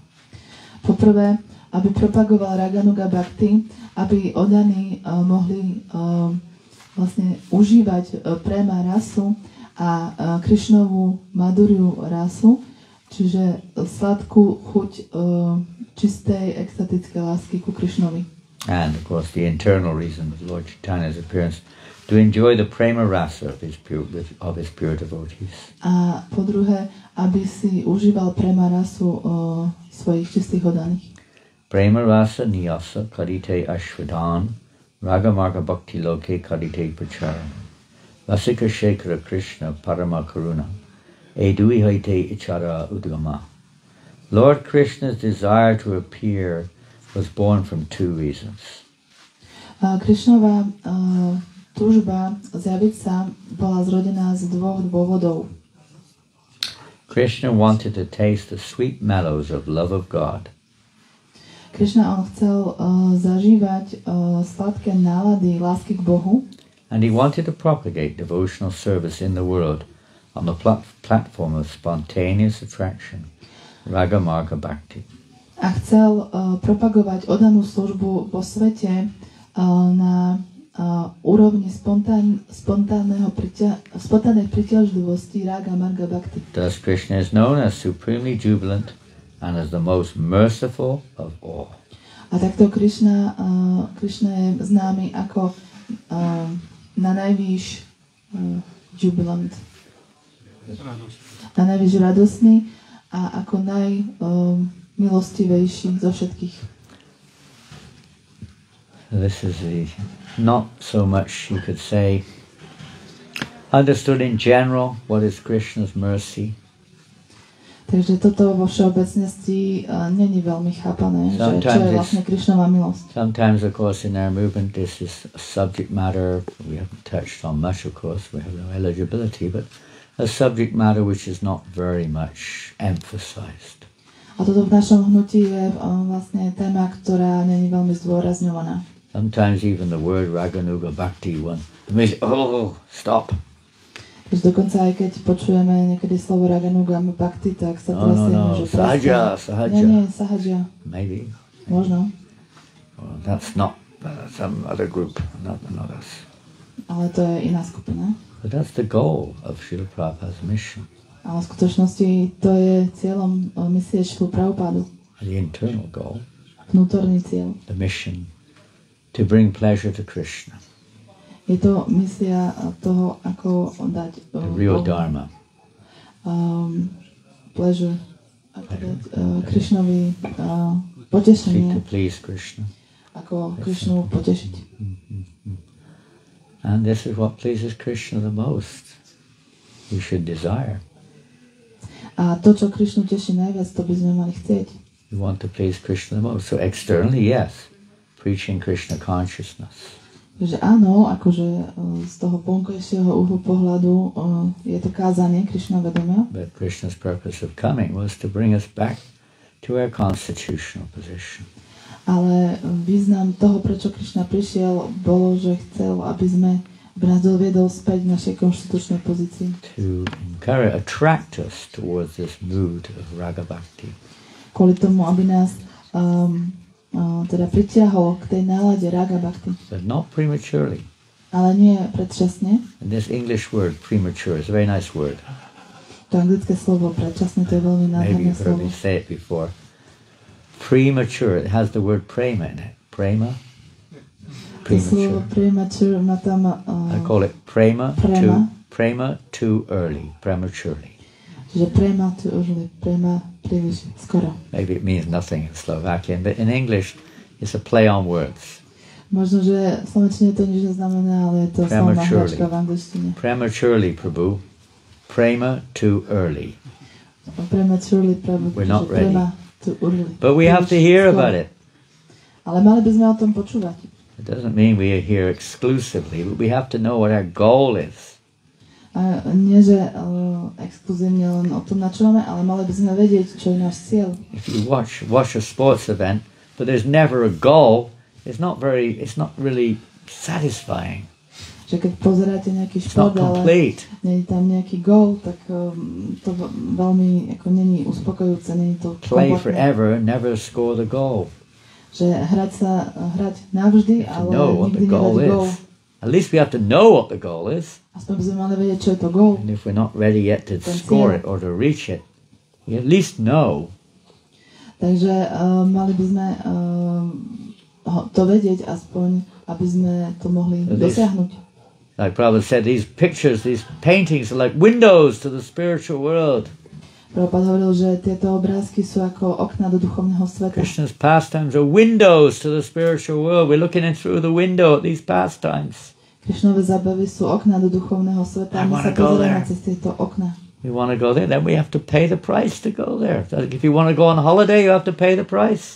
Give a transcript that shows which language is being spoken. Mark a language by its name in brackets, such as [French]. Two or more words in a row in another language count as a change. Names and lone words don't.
[Slovak] Poprvé, aby propagoval [Sanskrit] Raganuga Bhakti, [Slovak] aby oddaní mohli vlastne užívať prema rasu a Krishnovú madhuryu rasu, čiže sladkú chuť čistej extatickej lásky ku Krishnovi. [English] And of course the internal reason of Lord Chaitanya's appearance, to enjoy the [Sanskrit] prema rasa [English] of his pure devotees. [Slovak] A po druhé, aby si užíval prema rasu svojich čistých oddaných. [Bangla] প্রেম রস নিয়াস করিতে আস্বাদন, রাগ মার্গ ভক্তি লোকে করিতে প্রচারম্, বসিক শেখর কৃষ্ণ পরম করুণা, এদুই হৈতে ইচর উদ্গম. [English] Lord Krishna's desire to appear was born from two reasons. [Slovak] Krishnova túžba zjaviť sa bola zrodená z dvoch dôvodov. [English] Krishna wanted to taste the sweet mellows of love of God. [Slovak] Krishna chcel zažívať sladké nálady lásky k Bohu. [English] And he wanted to propagate devotional service in the world on the platform of spontaneous attraction, Raga Marga Bhakti. [Slovak] A chcel propagovať oddanú službu vo svete na úrovni spontánnej pritiažlivosti [Sanskrit] Raga Marga Bhakti. [English] Thus Krishna is known as supremely jubilant and as the most merciful of all. [Slovak] A takto Krishna je známy ako na najvyš jubilant, na najvyš radosný a ako najmilostivejší zo všetkých. [English] This is not so much, you could say, understood in general what is Krishna's mercy. [Slovak] Takže toto vo všeobecnosti není veľmi chápané, že čo je vlastne Krishnova milosť. [English] Sometimes, of course, in our movement, this is a subject matter we haven't touched on much, of course, we have no eligibility, but a subject matter which is not very much emphasized. [Slovak] A toto v našom hnutí je vlastne téma, ktorá není veľmi zdôrazňovaná. [English] Sometimes even the word [Sanskrit] Raganuga Bhakti, [English] stop. [Slovak] Už dokonca aj keď počujeme niekedy slovo [Sanskrit] Raganuga Bhakti, [Slovak] tak sa trasieme, že Sahaja. Nie, Sahaja. [English] Maybe. [Slovak] Možno. [English] Well, that's not some other group, not us. [Slovak] Ale to je iná skupina. [English] But that's the goal of Srila Prabhupada's mission. [Slovak] Ale v skutočnosti to je cieľom misie Šrilu Prabhupádu. [English] The internal goal. [Slovak] Vnútorný cieľ. [English] The mission to bring pleasure to Krishna. [Slovak] Je to misia toho, ako dať [English] the real Dharma. [Slovak] Pleasure Krishnovi potešenie, [English] to please Krishna. [Slovak] ako Krishnu potešiť. [English] And this is what pleases Krishna the most. We should desire. [Slovak] A to, čo Krishnu teší najviac, to by sme mali chcieť. [English] We want to please Krishna the most. So externally, yes, preaching Krishna consciousness. [Slovak] Takže áno, akože z toho vonkajšieho uhlu pohľadu je to kázanie Krishna vedomia. [English] But Krishna's purpose of coming was to bring us back to our constitutional position. [Slovak] Ale význam toho, prečo Krishna prišiel, bolo, že chcel, aby nás doviedol späť v našej konštitučnej pozícii. [English] To attract us towards this mood of [Sanskrit] raga bhakti. [Slovak] Kvôli tomu, aby nás teda pritiahol k tej nálade [Sanskrit] raga bhakti. [English] But not prematurely. [Slovak] Ale nie predčasne. [English] And this English word, premature, is a very nice word. [Slovak] To anglické slovo predčasne, to je veľmi nádherné [English] Maybe you've heard [Slovak] slovo. [English] me say it before. Premature, it has the word prema in it. Prema? [Slovak] To slovo premature má tam [English] I call it prema too early, prematurely. [Slovak] Čiže [English] prema too early, [Slovak] prema príliš skoro. [English] Maybe it means nothing in Slovakian, but in English it's a play on words. [Slovak] Možno, že v slovenčine to nič neznamená, ale je to slovná hračka v angličtine. [English] Prematurely, Prabhu. Prema too early. Prematurely, Prabhu. We're not ready. Prema too early. But we have to hear about it. [Slovak] Ale mali by sme o tom počúvať. [English] It doesn't mean we are here exclusively, but we have to know what our goal is. [Slovak] A nie, že exkluzívne len o tom načúvame, ale mali by sme vedieť, čo je náš cieľ. [English] If you watch a sports event, but there's never a goal, it's not really satisfying. [Slovak] Že keď pozeráte nejaký [English] It's [Slovak] šport, [English] not [Slovak] ale [English] complete. [Slovak] nie je tam nejaký gól, tak to veľmi ako není uspokojujúce, není to [English] Play [Slovak] kompletné. [English] forever and never score the goal. [Slovak] Že hrať navždy, ale [English] Know what [Slovak] nikdy [English] the goal [Slovak] nedať gól. [English] is. At least we have to know what the goal is. [Slovak] Aspoň by sme mali vedieť, čo je to gól. [English] And if we're not ready yet to score it or to reach it, we at least know. [Slovak] Takže mali by sme to vedieť aspoň, aby sme to mohli dosiahnuť. [English] Like Prabhupada said, these pictures, these paintings are like windows to the spiritual world. [Slovak] Prabhupada hovoril, že tieto obrázky sú ako okná do duchovného sveta. [English] Krishna's pastimes are windows to the spiritual world. We're looking in through the window at these pastimes. [Slovak] Krishnove zábavy sú okná do duchovného sveta. My sa pozeráme cez tieto okná. [English] We want to go there, then we have to pay the price to go there. If you want to go on holiday, you have to pay the price.